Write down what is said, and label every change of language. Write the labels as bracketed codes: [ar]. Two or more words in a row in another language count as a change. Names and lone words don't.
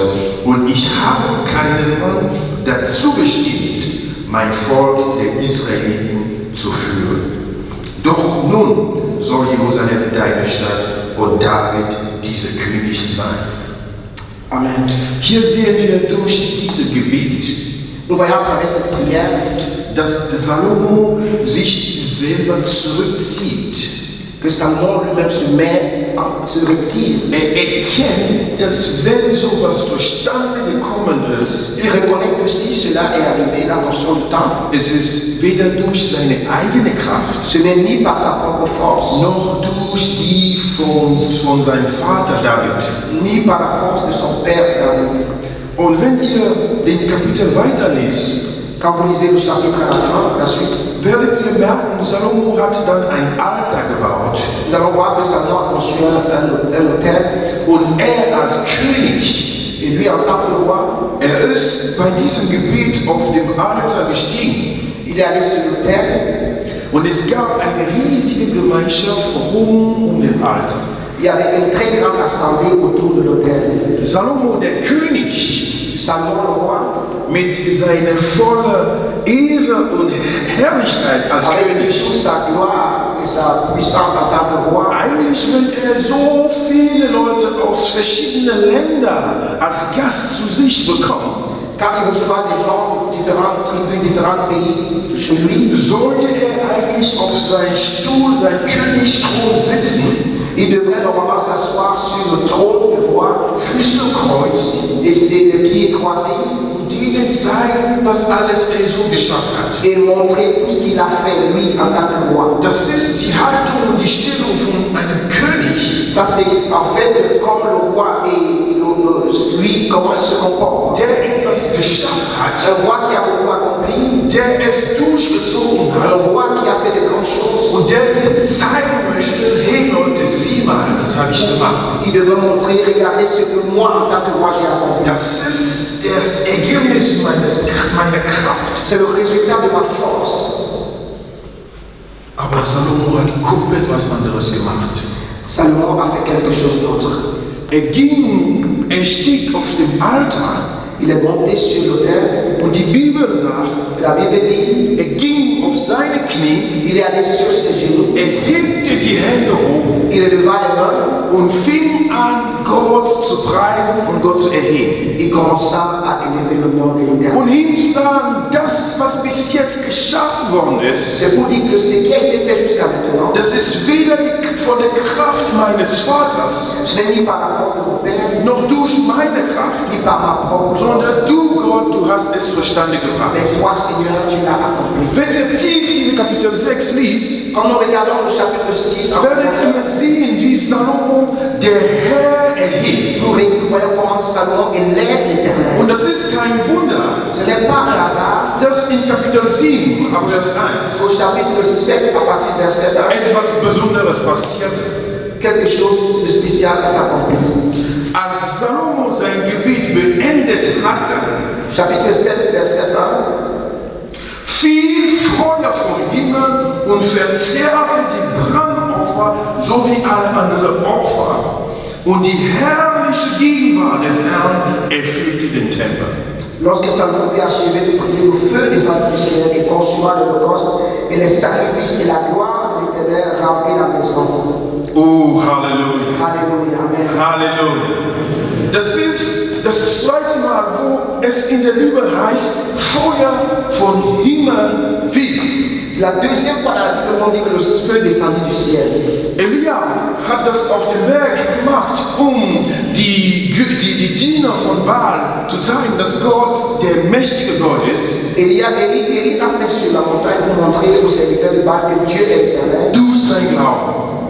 [de] Und ich habe keinen Mann dazu bestimmt, mein Volk der Israeliten zu führen. Doch nun soll Jerusalem deine Stadt und David dieser König sein. Amen. Hier sehen wir durch dieses Gebet, [fr] Nous voyons à travers cette prière [de] dass Salomo sich selber zurückzieht. [fr] que Salomon lui-même se retire. [de] Erkennt, dass wenn sowas zustande gekommen ist, [fr] Il reconnaît que si cela est arrivé, la construction du temple, [de] es ist weder durch seine eigene Kraft, [fr] ce n'est ni par sa propre force, [de] noch durch die von seinem Vater David. [fr] ni par la force de son père David. [de] Und wenn ihr den Kapitel weiterlest, [fr] Quand vous lisez le chapitre à la fin, la suite, [de] werdet ihr merken, Salomo hat dann ein Altar gebaut. [fr] nous allons voir que Salomon a construit un hôtel. [de] Und als König, [fr] Et lui, en tant que roi, [de] ist bei diesem Gebet auf dem Altar gestiegen. [fr] il est allé sur l'autel. [de] Und es gab eine riesige Gemeinschaft um den Altar. [fr] Il y avait une très grande assemblée autour de l'autel. [de] Salomo, der König, [fr] Salomon, le roi, [de] mit seiner vollen Ehre und Herrlichkeit als [fr] avec [de] König. [fr] toute sa gloire et sa puissance en tant que roi, [de] Eigentlich, wenn so viele Leute aus verschiedenen Ländern als Gast zu sich bekommt, [fr] quand il reçoit des gens de différentes tribus, différents pays chez lui, [de] sollte eigentlich auf seinen Stuhl, seinen Königsthron sitzen, [fr] il devrait normalement s'asseoir sur le trône du roi [de] Füße kreuzen [fr] et les pieds croisés [de] und ihnen zeigen, was alles so geschafft hat. [fr] et montrer tout ce qu'il a fait lui en tant que roi. [de] Das ist die Haltung und die Stellung von einem König, [fr] Ça c'est en fait comme le roi et lui, comment il se comporte. [de] der etwas geschafft hat, [fr] Un roi qui a beaucoup accompli, [de] der es durchgezogen [fr] un [de] hat [fr] roi qui a fait de grandes choses. [de] und der jetzt zeigen möchte, hey Leute, sieh mal, das habe ich gemacht. [fr] Il devait montrer, regardez ce que moi en tant que roi j'ai accompli. [de] Das ist das Ergebnis meiner Kraft. [fr] C'est le résultat de ma force. [de] Aber Salomo hat komplett was anderes gemacht. [fr] Salomon a fait quelque chose d'autre. [de] Er stieg auf dem Altar [fr] Il est monté sur l'autel. [de] und die Bibel sagt, [fr] La Bible dit, [de] ging auf seine Knie, [fr] il est allé sur ses genoux, [de] hebte die Hände hoch [fr] il éleva les mains [de] und fing an, Gott zu preisen und Gott zu erheben. [fr] il commença à élever le nom de l'Éternel. [de] Und ihm zu sagen, das, was bis jetzt geschaffen worden ist, [fr] C'est pour dire que ce qui a été fait jusqu'à maintenant, [de] das ist weder von der Kraft meines Vaters, [fr] ce n'est ni par la force de mon Père, [de] noch durch meine Kraft, [fr] ni par ma propre force, [de] sondern du, Gott, du hast es zustande gebracht. [fr] mais toi, Seigneur, tu l'as accompli. [de] Wenn ihr tief diese Kapitel 6 liest, [fr] Quand nous regardons le chapitre 6, [de] werdet ihr sehen, wie Salomo der Herr erhebt. [fr] nous voyons comment Salomon élève l'Éternel. [de] Und das ist kein Wunder, [fr] Ce n'est pas un hasard. [de] dass in Kapitel 7, ab Vers 1, [fr] Au chapitre 7, à partir du verset 1, [de] etwas Besonderes passierte. [fr] quelque chose de spécial s'accomplit. [de] Als Salomo sein Gebiet beendet hatte, [fr] Chapitre 7, verset 1. [de] fiel Feuer vom Himmel und verzehrte die Brandopfer sowie alle anderen Opfer. Und die herrliche Gegenwart des Herrn erfüllte den Tempel. [fr] Lorsque Salomon eut achevé de prier, le feu descendit du ciel et consuma l'holocauste et les sacrifices, et la gloire de l'Éternel remplit la maison. [de] Oh, Halleluja. [fr] Alléluia, Amen. [de] Halleluja. Das ist das zweite Mal, wo es in der Bibel heißt, Feuer von Himmel fiel. [fr] C'est la deuxième fois dans la Bible où on dit que le feu descendit du ciel. [de] Elia hat das auf dem Berg gemacht, um die Diener von Baal zu zeigen, dass Gott der mächtige Gott ist. [fr] Élie l'a fait sur la montagne pour montrer aux serviteurs de Baal que Dieu est l'Éternel [de] Durch sein Glauben.